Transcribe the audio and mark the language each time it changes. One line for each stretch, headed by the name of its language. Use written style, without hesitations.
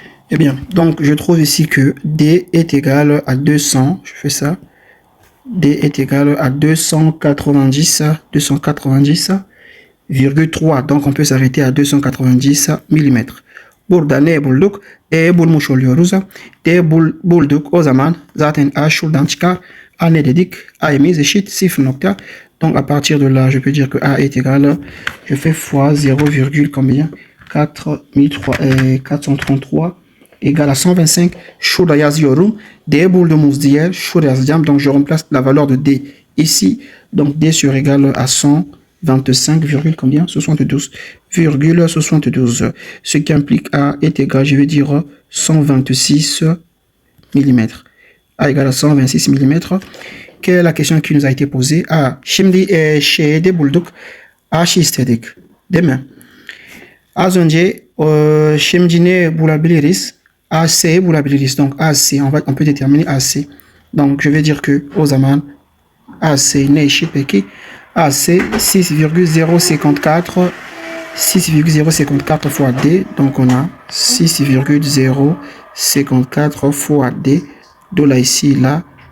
French: Eh bien, donc, je trouve ici que D est égal à 200. Je fais ça. D est égal à 290,3. Donc, on peut s'arrêter à 290 mm.
Turkish: Burada ne bulduk? E bulmuş oluyoruz. D bulduk. O zaman zaten A şuradan çıkar. A ne dedik? A'miz eşit 0.
French: Donc, à partir de là, je peux dire que A est égal, je fais fois 0, combien? 433 égale à 125.
Turkish: Şurada yazıyorum. D bulduğumuz diğer şurada yazacağım.
French: Donc, je remplace la valeur de D ici. Donc, D sur égal à 125, combien? 72,72. Ce qui implique A est égal, je vais dire 126 mm. A égale à 126 mm. Quelle est la question qui nous a été posée?
Turkish: Şimdi şeyde bulduk. H istedik. Değil mi? Az önce şimdi ne bulabiliriz? AC bulabiliriz.
French: Donc AC, on peut déterminer AC. Donc je vais dire que
Turkish: o zaman AC ne eşit peki?
French: AC 6,054 fois D. Donc on a 6,054 fois D. De là ici, là.